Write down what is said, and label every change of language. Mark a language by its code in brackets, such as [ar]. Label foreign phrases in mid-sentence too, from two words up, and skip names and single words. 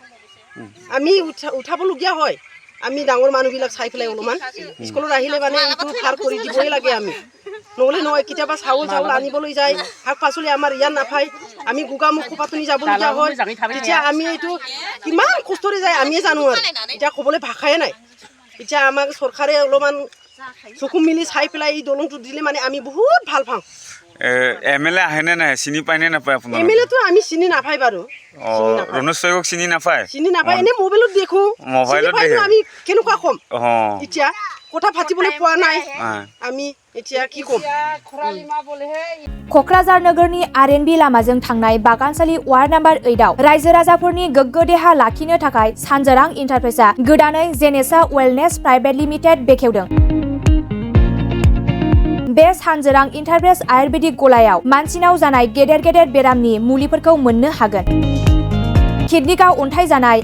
[as] আমি উঠাবলগীয়া হয় আমি ডাঙৰ মানুহবিলাক চাই পেলাই অলপমান স্কুলত আহিলে মানে এইটো পাৰ কৰি দিবই লাগে আমি নহ'লে নহয় কেতিয়াবা চাউল আনিবলৈ যায় শাক পাচলি আমাৰ ইয়াত নাপায় আমি গোগামুখ পাতনি যাবলগীয়া হয় তেতিয়া আমি এইটো কিমান কষ্টৰে যায় আমিয়ে জানো আৰু এতিয়া ক'বলৈ ভাষাই নাই এতিয়া আমাক চৰকাৰে অলপমান চকু মিলি চাই পেলাই এই দলংটো দিলে মানে আমি বহুত ভাল পাওঁ এমএলএ আহেনে নাহে চিনি পায়নে নাপায় আপোনালোকে এমএলএটো আমি চিনি নাপায় বাৰু ৰণোজ পেগুক চিনি নাপায় এনে মোবাইলত দেখো আমি কেনেকুৱা ক'ম এতিয়া কথা পাতিবলৈ পোৱা নাই আমি এতিয়া কি ক'ম [brx] क'क्राझार नोगोरनि आरएनबी लामाजों थांनाय बागानसालि [en] ward number [brx] 8आव रायजो राजाफोरनि गोग्गो देहा लाखिनो थाखाय सानजोरां इन्टारप्राइजआ गोदानै जेनेसा वेलनेस प्राइभेट लिमिटेड बेखेवदों बे सानजोरां इन्टारप्राइज आयुर्वेदिक गलायाव मानसिनाव जानाय गेदेर बेरामनि मुलिफोरखौ मोननो हागोन किडनिकाव अन्थाइ जानाय